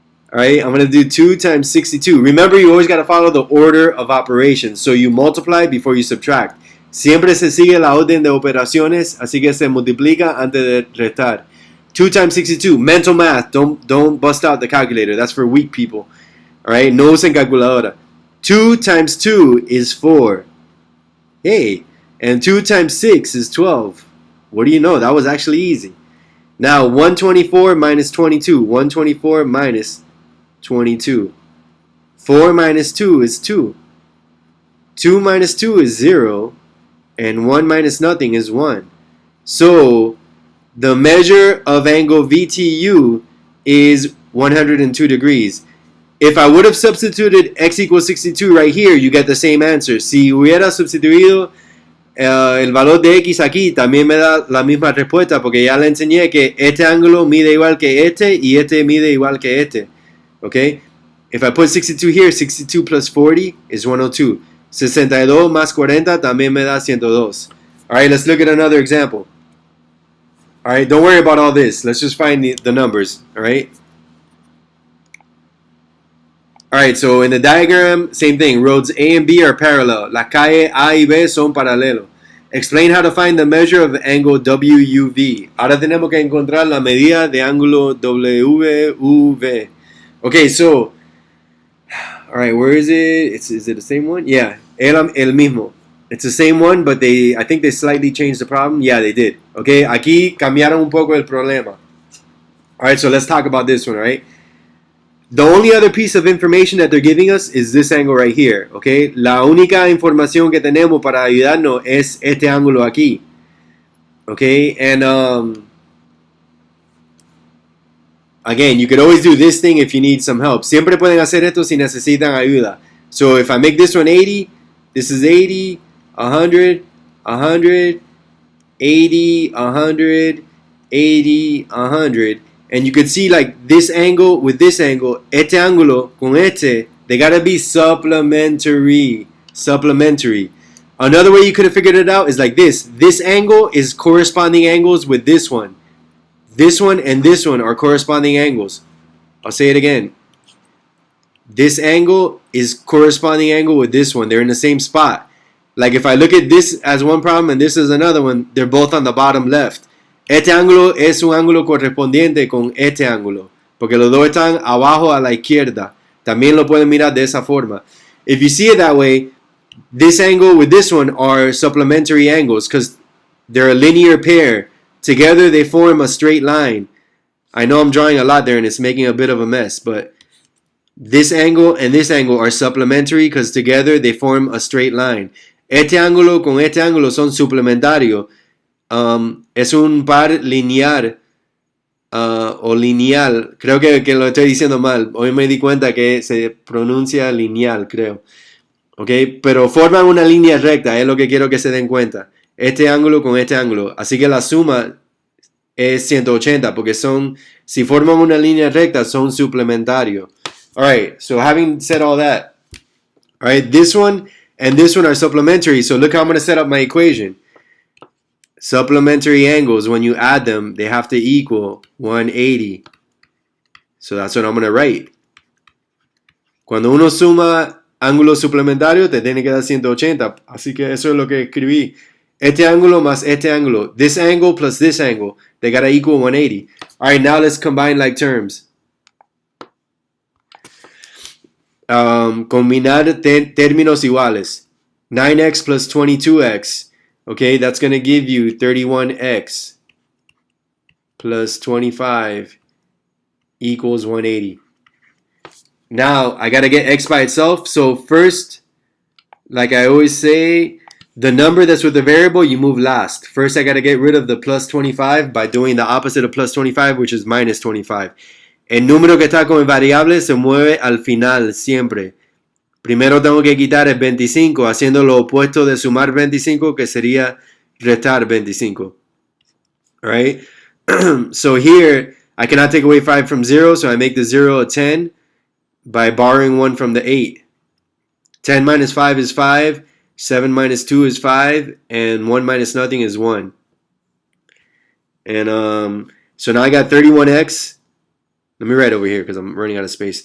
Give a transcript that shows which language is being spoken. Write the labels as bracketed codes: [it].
[en] Alright, I'm gonna do 2 times 62. Remember, you always gotta follow the order of operations. So you multiply before you subtract. [es] Siempre se sigue la orden de operaciones, así que se multiplica antes de restar. [en] 2 times 62, mental math. Don't bust out the calculator. That's for weak people. Alright, [es] no usen calculadora. [en] 2 times 2 is 4. Hey, and 2 times 6 is 12. What do you know? That was actually easy. Now, 124 minus 22. 124 minus 22. 4 minus 2 is 2. 2 minus 2 is 0. And 1 minus nothing is 1. So, the measure of angle VTU is 102 degrees. If I would have substituted x equals 62 right here, you get the same answer. [es] Si hubiera sustituido el valor de x aquí, también me da la misma respuesta porque ya le enseñé que este ángulo mide igual que este y este mide igual que este. [en] Okay? If I put 62 here, 62 plus 40 is 102. [es] 62 más 40 también me da 102. [en] Alright, let's look at another example. Alright, don't worry about all this. Let's just find the numbers. Alright? Alright, so in the diagram, same thing. Roads A and B are parallel. [es] Las calles A y B son paralelos. [en] Explain how to find the measure of angle WUV. [es] Ahora tenemos que encontrar la medida de ángulo WUV. [en] Okay, so, alright, where is it? Is it the same one? Yeah, [es] el mismo. [en] It's the same one, but I think they slightly changed the problem. Yeah, they did. Okay, [es] aquí cambiaron un poco el problema. [en] Alright, so let's talk about this one, right? The only other piece of information that they're giving us is this angle right here, okay? [es] La única información que tenemos para ayudarnos es este ángulo aquí, okay? [en] And again, you could always do this thing if you need some help. [es] Siempre pueden hacer esto si necesitan ayuda. [en] So if I make this one 80, this is 80, 100, 100, 80, 100, 80, 100. And you could see like this angle with this angle, [es] este ángulo con este, [en] they gotta be supplementary. Supplementary. Another way you could have figured it out is like this. This angle is corresponding angles with this one. This one and this one are corresponding angles. I'll say it again. This angle is corresponding angle with this one. They're in the same spot. Like if I look at this as one problem and this is another one, they're both on the bottom left. [es] Este ángulo es un ángulo correspondiente con este ángulo, porque los dos están abajo a la izquierda. También lo pueden mirar de esa forma. [en] If you see it that way, this angle with this one are supplementary angles because they're a linear pair. Together they form a straight line. I know I'm drawing a lot there and it's making a bit of a mess, but this angle and this angle are supplementary because together they form a straight line. [es] Este ángulo con este ángulo son suplementarios. Es un par lineal o lineal. Creo que lo estoy diciendo mal. Hoy me di cuenta que se pronuncia lineal, creo. ¿Ok? Pero forman una línea recta, es lo que quiero que se den cuenta. Este ángulo con este ángulo. Así que la suma es 180 porque son, si forman una línea recta, son suplementarios. [en] Alright, so having said all that, alright, this one and this one are supplementary. So look how I'm going to set up my equation. Supplementary angles, when you add them, they have to equal 180. So that's what I'm going to write. [es] Cuando uno suma ángulos suplementarios, te tiene que dar 180. Así que eso es lo que escribí. Este ángulo más este ángulo. [en] This angle plus this angle. They got to equal 180. All right, now let's combine like terms. [es] Combinar términos iguales. [en] 9x plus 22x. Okay, that's going to give you 31x plus 25 equals 180. Now, I got to get x by itself. So first, like I always say, the number that's with the variable, you move last. First, I got to get rid of the plus 25 by doing the opposite of plus 25, which is minus 25. [es] El número que está con el variable se mueve al final, siempre. Primero tengo que quitar el 25, haciendo lo opuesto de sumar 25, que sería restar 25. [en] Alright? So here, I cannot take away 5 from 0, so I make the 0 a 10 by borrowing 1 from the 8. 10 minus 5 is 5, 7 minus 2 is 5, and 1 minus nothing is 1. And so now I got 31x. Let me write over here because I'm running out of space.